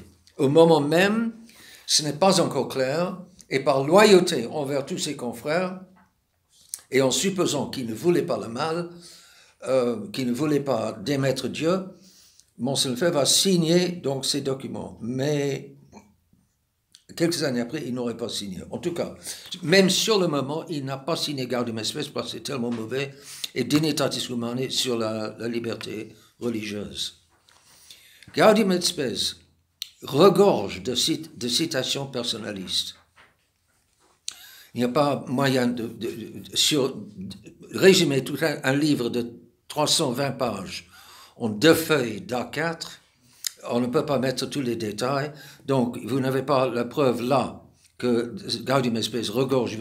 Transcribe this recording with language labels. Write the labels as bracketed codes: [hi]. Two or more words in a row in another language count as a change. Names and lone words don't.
[fr] Au moment même, ce n'est pas encore clair, et par loyauté envers tous ses confrères, et en supposant qu'il ne voulait pas le mal, qu'il ne voulait pas démettre Dieu, Monseigneur Lefebvre va signer donc ces documents. Mais quelques années après, il n'aurait pas signé. En tout cas, même sur le moment, il n'a pas signé Gaudium et Spes parce que c'est tellement mauvais, et Dignitatis Humanae sur la liberté religieuse. Gaudium et Spes regorge de citations personnalistes. Il n'y a pas moyen de résumer tout un livre de 320 pages en 2 feuilles d'A4. On ne peut pas mettre tous les détails, donc vous n'avez pas la preuve là que Gaudium et Spes regorge.